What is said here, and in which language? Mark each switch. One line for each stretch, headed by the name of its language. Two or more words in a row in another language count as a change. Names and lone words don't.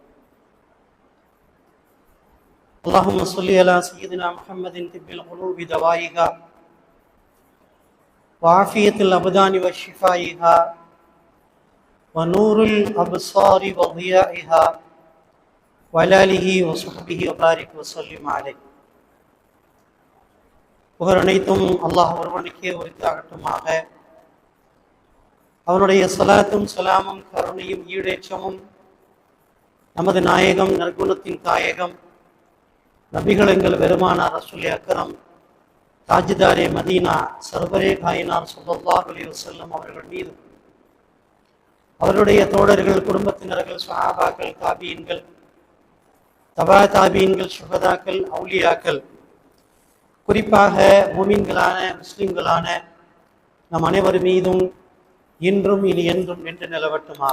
Arabic: اللهم صل على سيدنا محمد طب القلوب دوائها وعافية الأبدان وشفائها ونور الأبصار وضيائها وعلى آله وصحبه وبارك وسلم عليه.
Tamil: புகழ் அனைத்தும் அல்லாஹ் ஒருவனுக்கே உரித்தாகட்டுமாக. அவனுடைய ஸலாத்தும் ஸலாமும் கருணையும் ஈடேற்றமும் நமது நாயகம் நற்குணத்தின் தாயகம் நபிகள் எங்கள் பெருமானார்
Urdu: رسول اکرم تاجدار مدینہ سرور کائنات
Arabic: صلى الله عليه وسلم
Tamil: அவர்கள் மீது, அவருடைய தோழர்கள், குடும்பத்தினர்கள், சஹாபாக்கள், தாபீன்கள், தபா தாபீன்கள், சுஹதாக்கள், அவுலியாக்கள், குறிப்பாக முஃமின்களான முஸ்லிம்களான நம் அனைவர் மீதும் இன்றும் இனி என்றும் நின்று நிலவட்டுமாக.